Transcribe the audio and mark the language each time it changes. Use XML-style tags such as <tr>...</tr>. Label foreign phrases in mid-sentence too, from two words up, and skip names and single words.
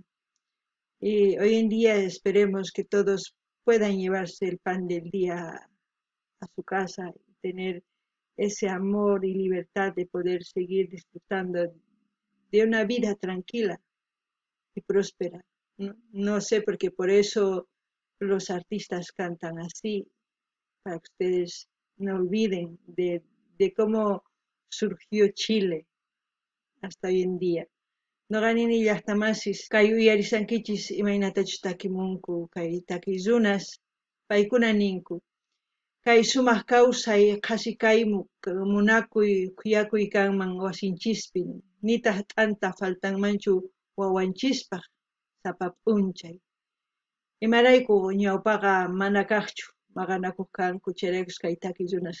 <es>Y hoy en día esperemos que todos puedan llevarse el pan del día a su casa y tener ese amor y libertad de poder seguir disfrutando de una vida tranquila y próspera. No, no sé, porque por eso los artistas cantan así, para que ustedes no olviden de cómo surgió Chile hasta hoy en día.</es> <qu>Noqanini llaqtamasis kay uyarisankichis imaynatachus takimunku kay takizunas paykuna ninku kay sumaq kawsay qasikaymu munakuy kuyakuy kanman wasinchispin nitaq t'anta faltanmanchu wawanchispaq sapa p'unchay imarayku ñawpaqa mana kaqchu maqanakuq kanku chayraykus kay takizunas</qu>